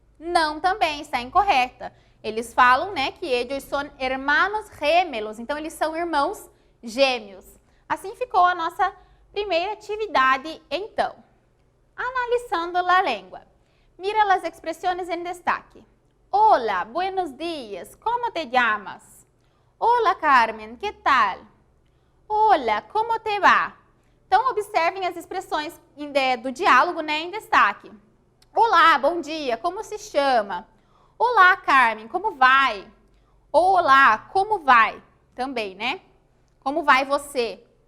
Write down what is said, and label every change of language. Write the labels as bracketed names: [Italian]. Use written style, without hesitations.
[Portuguese] Não, também está incorreta. Eles falam, né, que eles são [Spanish] hermanos gemelos, [Portuguese] então eles são irmãos gêmeos. Assim ficou a nossa primeira atividade, então. Analisando a língua. Mira as expressões em destaque. [Spanish] Hola, buenos días, ¿cómo te llamas? Hola, Carmen, ¿qué tal? Hola, ¿cómo te va? [Portuguese] Então, observem as expressões do diálogo, né, em destaque. Olá, bom dia, como se chama? Olá, Carmen, como vai? Olá, como vai? Também, né? Como vai você?